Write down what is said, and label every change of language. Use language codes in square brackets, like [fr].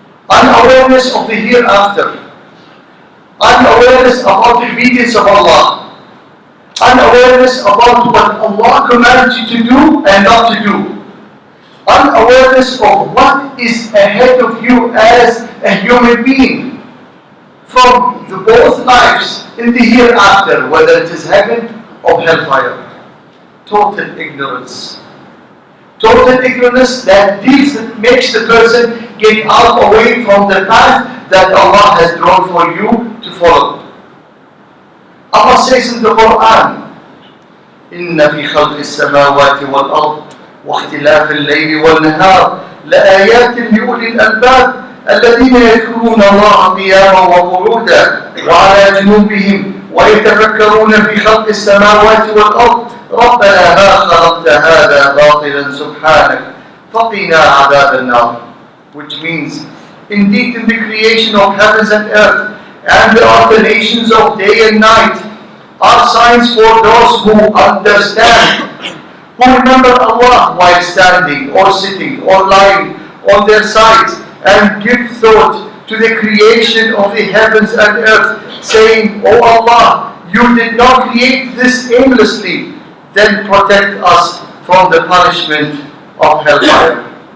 [en] unawareness of the hereafter, unawareness about the obedience of Allah, unawareness about what Allah commands you to do and not to do, unawareness of what is ahead of you as a human being from the both lives in the hereafter, whether it is heaven or hellfire. Total ignorance. Total ignorance that makes the person get out away from the path that Allah has drawn for you to follow. Allah says in the Quran, [ar] إِنَّ فِي خَلْقِ السَّمَاوَاتِ وَالْأَرْضِ وَاخْتِلَافِ اللَّيْلِ وَالنَّهَارِ لَآيَاتٍ لِأُولِي الْأَلْبَابِ الَّذِينَ يَذْكُرُونَ اللَّهَ قِيَامًا وَقُعُودًا وَعَلَى جُنُوبِهِمْ وَيَتَفَكَّرُونَ فِي خَلْقِ السَّمَاوَاتِ وَالْأَرْضِ ربنا ما خلقت هذا باطلا سبحانك فقنا عذاب النار. [en] Which means, indeed in the creation of heavens and earth and the alternations of day and night are signs for those who understand, who remember Allah while standing or sitting or lying on their sides and give thought to the creation of the heavens and earth, saying, O Allah, you did not create this aimlessly, then protect us from the punishment of hellfire.